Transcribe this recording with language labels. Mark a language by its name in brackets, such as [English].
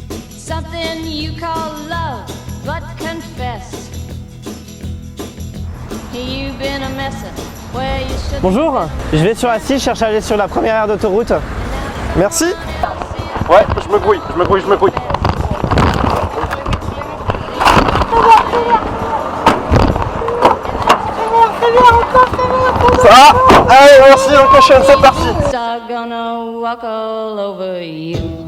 [English] Something you call love, but confess. You've been a messin' where you should. [French] Bonjour, je vais sur Assis, je cherche à aller sur la première aire d'autoroute. Merci. Ouais, je me grouille. Ça va? Allez, merci, on cochonne, c'est parti. [English] I'm gonna walk all over you.